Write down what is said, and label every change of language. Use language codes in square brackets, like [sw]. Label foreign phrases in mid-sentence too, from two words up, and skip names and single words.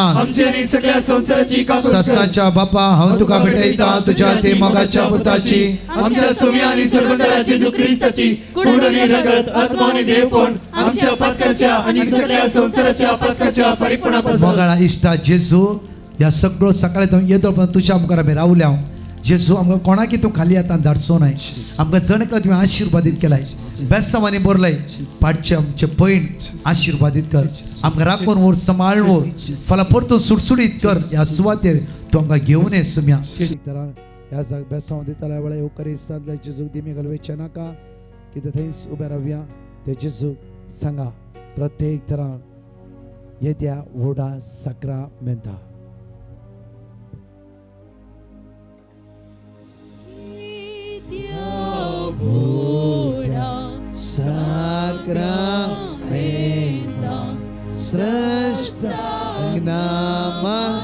[kok] आमचे आणि सगळ्या संसाराची कापूट कर ससनाच्या बापा हांव तुका भेटयता तुझ्या ते मोगाच्या पुताची आमच्या सोम्या आणि सर्वंतरा जेजू ख्रिस्ताची खोड आणि रगत आत्मा आणि देवपण आमच्या पदकाच्या आणि सगळ्या संसाराच्या पदकाच्या परिपूर्णतेसाठी मोगाळा इष्टा जेजू या सगळं सकाळी येतो पण तुझ्या मुखार आम्ही रावल्या जेजू आमकां कोणाकी तूं खाली आतां धाडचो न्हय. आमकां जणकां तुवें आशिर्वादीत केलाय, बेसांवांनी भरलय. पाडचे आमचे पैण आशिर्वादीत कर, आमकां राखून व्हर, सांबाळून व्हर, फाल्यां परतून सुटसुटीत कर. ह्या सुवातेर तूं आमकां घेवन ये सुम्या. ह्या जाग बेसांव दिताल्या वेळा येवकारी सांतल्या जेजूक दिमी घालवेचे नाका, कितें थंयच उबे रावया. ते जेजूक सांगा प्रत्येक तरां येद्या व्हडा साक्रामेंता. Sacramenta sresta nama